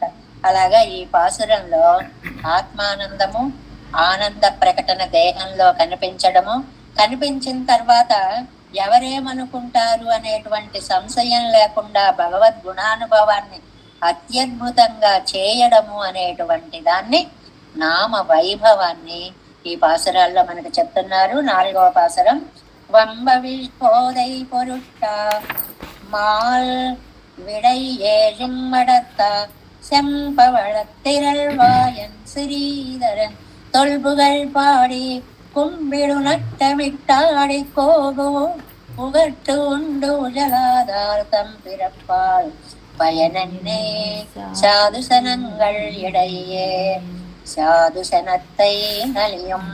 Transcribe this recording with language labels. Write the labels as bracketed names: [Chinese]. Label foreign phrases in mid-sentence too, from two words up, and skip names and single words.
[Telugu] అలాగా ఈ పాసురంలో ఆత్మానందము, ఆనంద ప్రకటన దేహంలో కనిపించడము, కనిపించిన తర్వాత ఎవరేమనుకుంటారు అనేటువంటి సంశయం లేకుండా భగవద్ గుణానుభవాన్ని అత్యద్భుతంగా చేయడము అనేటువంటి దాన్ని, నామ వైభవాన్ని ఈ పాసురాల్లో మనకు చెప్తున్నారు. 4వ పాసురం. [Tamil] வம்ப விழ்போதை பொருட்டா மால் விடை ஏழும் மடத்தா செம்பவளத்திரள்வாயன் சிறீதரன் தொல்புகள் பாடி கும்பிடு நட்டமிட்டாடி கோகோ புகட்டு உண்டு ஜலாதார்த்தம் பிறப்பால் பயனன்னே சாதுசனங்கள் இடையே சாதுசனத்தை நலியும்.